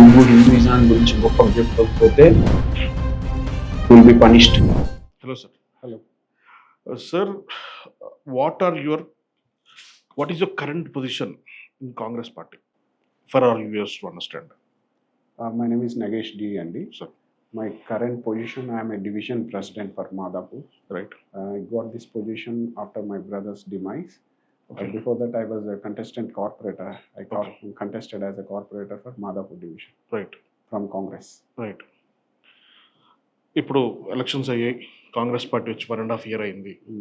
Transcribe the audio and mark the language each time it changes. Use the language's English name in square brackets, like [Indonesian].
[Telugu] నువ్వు హిందూయిజం గురించి గొప్పగా చెప్పకపోతే [English] Will be punished. Hello sir. Hello sir, what is your current position in Congress party for our viewers to understand? My name is Nagesh D అండి. Sir, My current position, I am a division president for Madhapur. Right. I got this position after my brother's demise. Okay. Before that, I was a contestant corporator. Contested as a corporator for Madhapur division right, from Congress. Right. [Telugu] ఇప్పుడు elections అయ్యాయి, Congress party వచ్చి 1.5 year అయింది.